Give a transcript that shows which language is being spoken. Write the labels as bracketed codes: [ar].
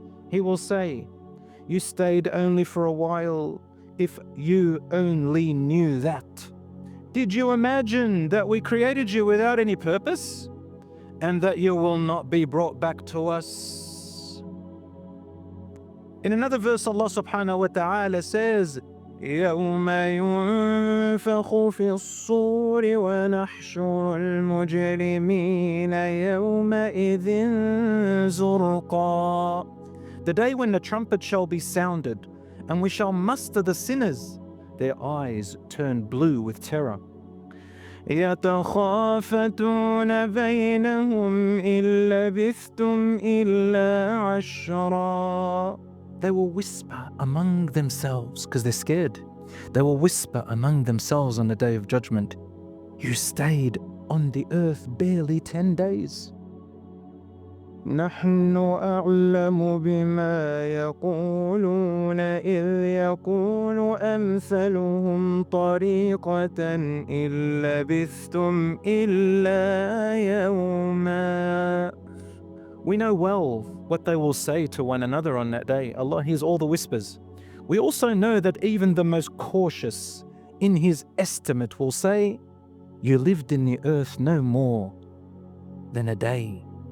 [en] He will say, you stayed only for a while. If you only knew that. Did you imagine that we created you without any purpose? And that you will not be brought back to us? In another verse, Allah subhanahu wa ta'ala says, [ar] يوم ينفخ في الصور ونحشر المجرمين يومئذ زرقا. [en] the day when the trumpet shall be sounded, and we shall muster the sinners, their eyes turned blue with terror. [ar] يتخافتون بينهم إن لبثتم إلا عشرا. [en] They will whisper among themselves, because they're scared. They will whisper among themselves on the day of judgment, you stayed on the earth barely 10 days. [ar] نحن أعلم بما يقولون إذ يقول أمثلهم طريقة إن لبثتم إلا يوما. [en] We know well what they will say to one another on that day. Allah hears all the whispers. We also know that even the most cautious in his estimate will say, you lived in the earth no more than a day.